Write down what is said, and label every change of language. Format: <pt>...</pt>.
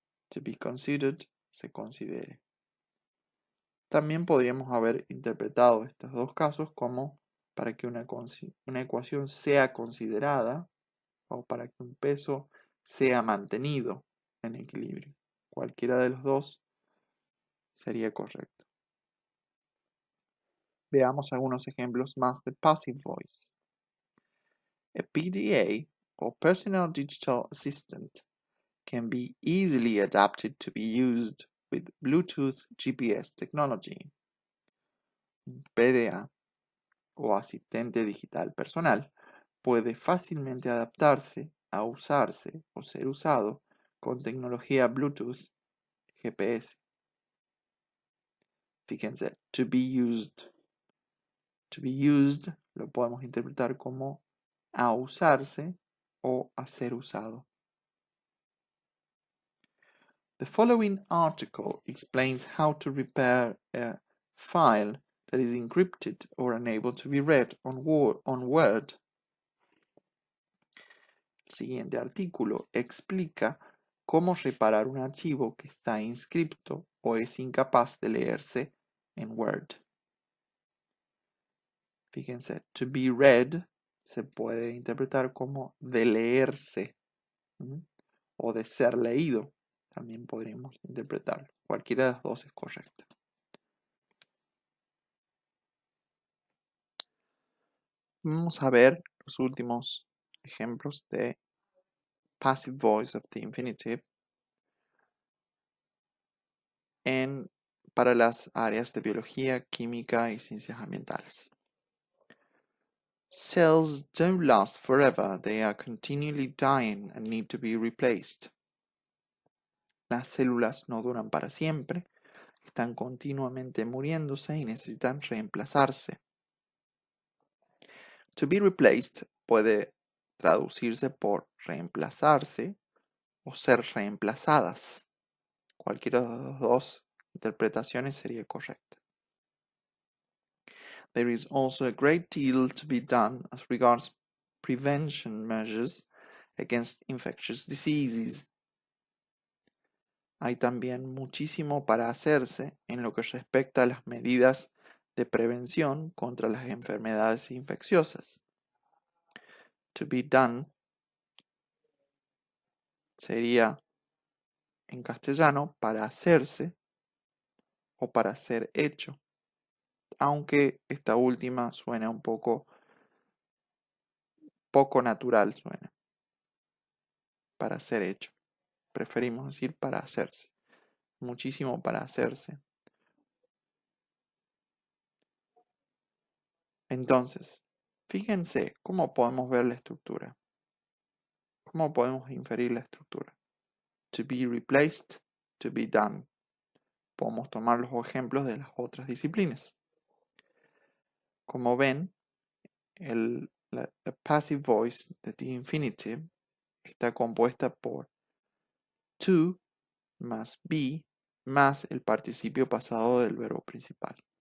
<es>To be considered, se considere. También podríamos haber interpretado estos dos casos como para que una ecuación sea considerada o para que un peso sea mantenido en equilibrio. Cualquiera de los dos sería correcto. Veamos algunos ejemplos más de passive voice.</es> <en>A PDA, or Personal Digital Assistant, can be easily adapted to be used with Bluetooth GPS technology.</en> <es>Un PDA, o asistente digital personal, puede fácilmente adaptarse a usarse o ser usado con tecnología Bluetooth GPS. Fíjense, to be used. To be used lo podemos interpretar como a usarse o a ser usado.</es> <en>The following article explains how to repair a file that is encrypted or unable to be read on Word.</en> <es>El siguiente artículo explica cómo reparar un archivo que está inscripto o es incapaz de leerse en Word. Fíjense, to be read se puede interpretar como de leerse, ¿sí? O de ser leído. También podríamos interpretarlo. Cualquiera de las dos es correcta. Vamos a ver los últimos ejemplos de passive voice of the infinitive para las áreas de biología, química y ciencias ambientales.</es> <en>Cells don't last forever, they are continually dying and need to be replaced.</en> <es>Las células no duran para siempre, están continuamente muriéndose y necesitan reemplazarse. To be replaced puede traducirse por reemplazarse o ser reemplazadas. Cualquiera de las dos interpretaciones sería correcta.</es> <en>There is also a great deal to be done as regards prevention measures against infectious diseases.</en> <es>Hay también muchísimo para hacerse en lo que respecta a las medidas de prevención contra las enfermedades infecciosas. To be done sería en castellano para hacerse o para ser hecho, aunque esta última suena un poco natural, suena para ser hecho. Preferimos decir para hacerse. Muchísimo para hacerse. Entonces, fíjense cómo podemos ver la estructura. ¿Cómo podemos inferir la estructura?</es> <en>To be replaced, to be done.</en> <es>Podemos tomar los ejemplos de las otras disciplinas. Como ven, la passive voice de the infinitive está compuesta por to más be más el participio pasado del verbo principal.</es>